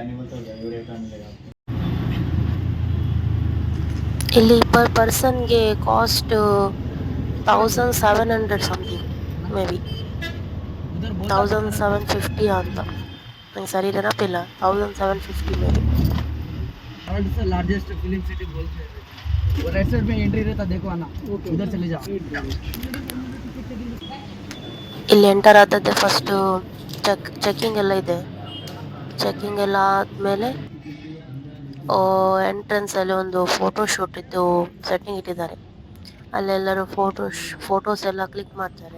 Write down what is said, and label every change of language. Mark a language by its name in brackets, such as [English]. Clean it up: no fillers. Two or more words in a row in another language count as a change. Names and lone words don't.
[English] ಇಲ್ಲಿ per personge cost 1700 something, may be 1750 [Kannada] ಅಂತ, ನಂಗೆ ಸರಿ ನೆನಪಿಲ್ಲ. [English] 1750 may be. largest film city [Hindi] बोलते हैं. वो [English] right side [Hindi] में एंट्री रहता, देखो आना, उधर चले जाओ. [Kannada] ಇಲ್ಲಿ ಎಂಟರ್ ಆದದ್ದೇ [English] first checking [Kannada] ಎಲ್ಲ ಇದೆ. ಚೆಕ್ಕಿಂಗ್ ಎಲ್ಲ ಆದಮೇಲೆ ಎಂಟ್ರೆನ್ಸಲ್ಲಿ ಒಂದು [English] photo shoot [Kannada] ಇದ್ದು ಸೆಟ್ಟಿಂಗ್ ಇಟ್ಟಿದ್ದಾರೆ. ಅಲ್ಲೆಲ್ಲರೂ ಫೋಟೋಸ್ ಎಲ್ಲ ಕ್ಲಿಕ್ ಮಾಡ್ತಾರೆ.